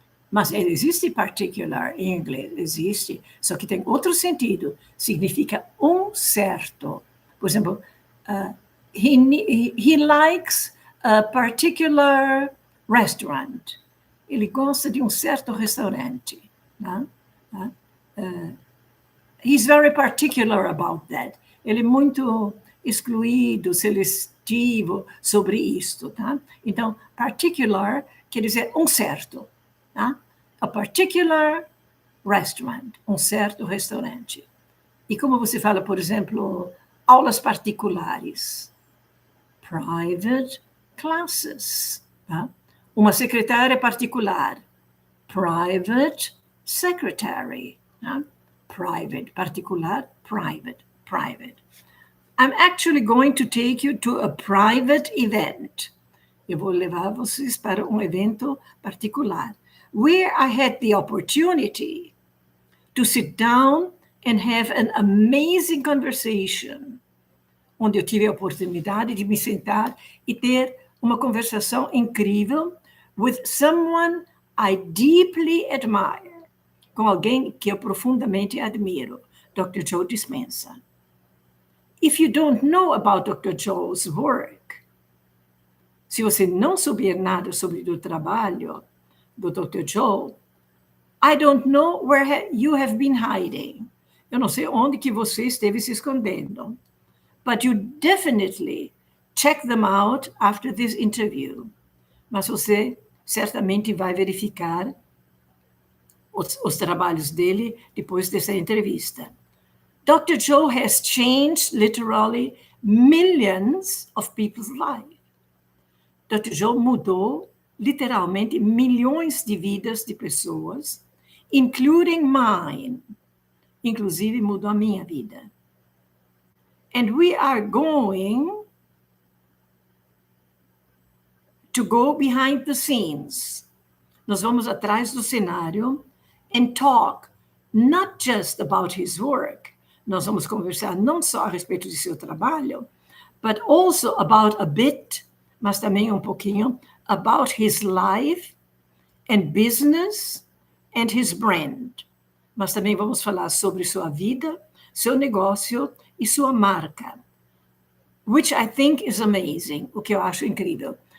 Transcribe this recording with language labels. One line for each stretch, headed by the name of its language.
Portuguese: Mas existe particular em inglês, existe, só que tem outro sentido, significa um certo. Por exemplo,
English: he likes a particular restaurant.
Portuguese: Ele gosta de um certo restaurante. Né?
English: He's very particular about that.
Portuguese: Ele é muito excluído, seletivo sobre isto. Tá? Então, particular quer dizer um certo. Tá?
English: A particular restaurant,
Portuguese: um certo restaurante. E como você fala, por exemplo, aulas particulares? Private classes. Tá? Uma secretária particular,
English: private secretary.
Portuguese: Tá?
English: Private, particular, private, private. I'm actually going to take you to a private event.
Portuguese: Eu vou levar vocês para um evento particular,
English: where I had the opportunity to sit down and have an amazing conversation,
Portuguese: onde eu tive a oportunidade de me sentar e ter uma conversação incrível
English: with someone I deeply admire,
Portuguese: com alguém que eu profundamente admiro, Dr.
English: J.Dispenza. If you don't know about Dr.
Portuguese: Joe's work, se você não souber nada sobre o trabalho do Dr.
English: Joe, I don't know where you have been hiding.
Portuguese: Eu não sei onde que você esteve se escondendo.
English: But you definitely check them out after this interview.
Portuguese: Mas você certamente vai verificar os trabalhos dele depois dessa entrevista.
English: Dr. Joe has changed literally millions of people's lives. Dr.
Portuguese: Joe mudou literalmente milhões de vidas de pessoas,
English: including mine.
Portuguese: Inclusive mudou a minha vida.
English: And we are going to go behind the scenes.
Portuguese: Nós vamos atrás do cenário
English: and talk not just about his work.
Portuguese: Nós vamos conversar não só a respeito de seu trabalho,
English: but also about a bit,
Portuguese: mas também um pouquinho,
English: about his life and business and his brand.
Portuguese: Mas também vamos falar sobre sua vida, seu negócio e sua marca,
English: which I think is amazing,
Portuguese: o que eu acho incrível.